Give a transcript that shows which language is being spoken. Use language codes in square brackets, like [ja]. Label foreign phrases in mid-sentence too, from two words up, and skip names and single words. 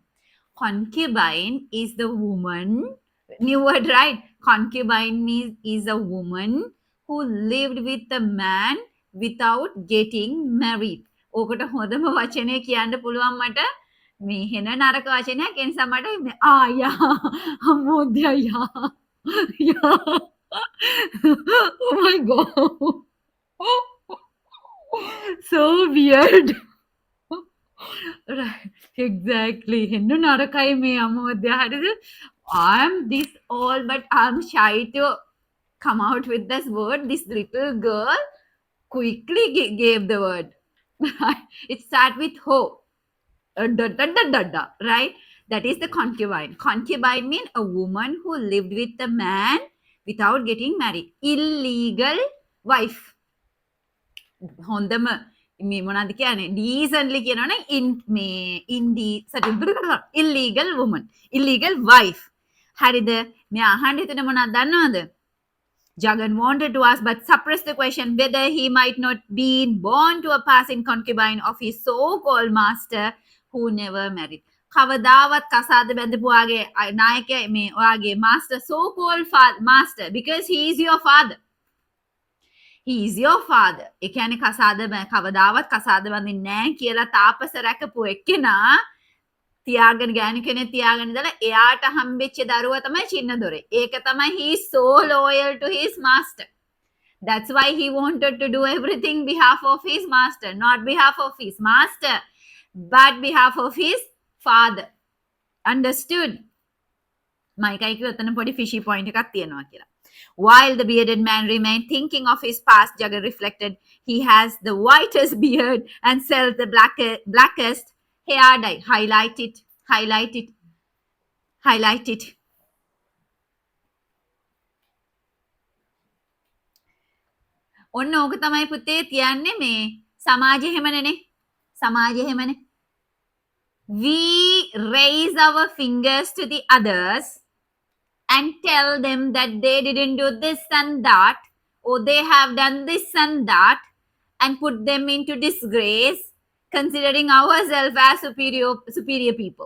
[en] Concubine is the woman, new word, right? Concubine means is a woman who lived with a man without getting married. [si] ඕකට හොඳම වචනය කියන්න පුළුවන් මට මේ හෙන නරක වචනයක් ඒ නිසා මට යා අමෝද්‍ය යා යා [en] oh my god so weird. Right, exactly. [si] හෙන්න නරකයි මේ අමෝද්‍ය හරිද? [en] I'm this all, but I'm shy to come out with this word. This little girl quickly gave the word. It starts with ho. Da, da, da, da, da, right? That is the concubine. Concubine means a woman who lived with a man without getting married. Illegal wife. [si] හොඳම මේ මොනවද කියන්නේ decently කියනවනේ මේ [en] illegal woman, illegal wife. [si] හරිද? මේ අහන්න හිතන මොනවද දන්නවද? [en] Jagan wanted to ask but suppressed the question whether he might not be born to a passing concubine of his so-called master who never married. [si] කවදාවත් කසාද බැඳපුවාගේ නායකයා මේ ඔයාගේ [en] master, so-called master, because he is your father. He is your father. [si] ඒ කියන්නේ කවදාවත් කසාද බඳින්නේ නැහැ කියලා තාපස රැකපු එක්කෙනා තියාගෙන ගෑනු කෙනෙක් තියාගෙන ඉඳලා එයාට හම්බෙච්ච දරුවා තමයි චින්නදොරේ. ඒක තමයි [en] he is so loyal to his master. That's why he wanted to do everything behalf of his master, not behalf of his master, but behalf of his father. Understood? [si] මයිකයි කිව්ව එතන පොඩි [en] fishy point [si] එකක් තියෙනවා කියලා. [en] While the bearded man remained thinking of his past, Jagan reflected, he has the whitest beard and sells the blackest hair dye. Highlight it, highlight it, highlight it. [si] ඔන්න ඕක තමයි පුතේ තියන්නේ මේ සමාජය හැමනේ. සමාජය හැමනේ. [en] We raise our fingers to the others and tell them that they didn't do this and that, or they have done this and that, and put them into disgrace, considering ourselves as superior people.